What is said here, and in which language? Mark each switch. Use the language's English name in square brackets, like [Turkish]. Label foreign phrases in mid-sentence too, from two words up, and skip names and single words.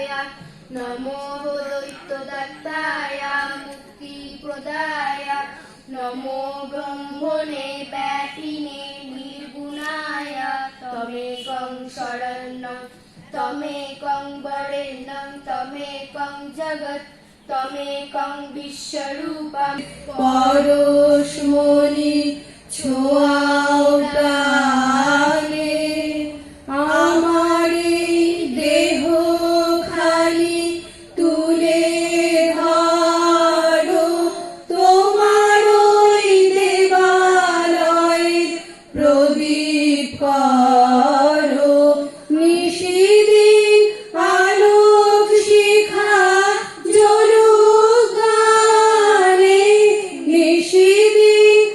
[Sanskrit] नमो दैत्यदत्ताय मुक्तिप्रदाय नमो ब्रह्मणे बैठिने निर्गुणाय तमेकं शरणं तमेकं वरेण्यं तमेकं जगत् तमेकं विश्वरूपं [Bangla] परस्मनि ছোঁয়াও প্রাণে আমারে দেহ খালি তুলে ধরো তোমার ওই দেবালয়ে প্রদীপ করো নিশিদিন আলোক শিখা জ্বলুক গানে নিশিদিন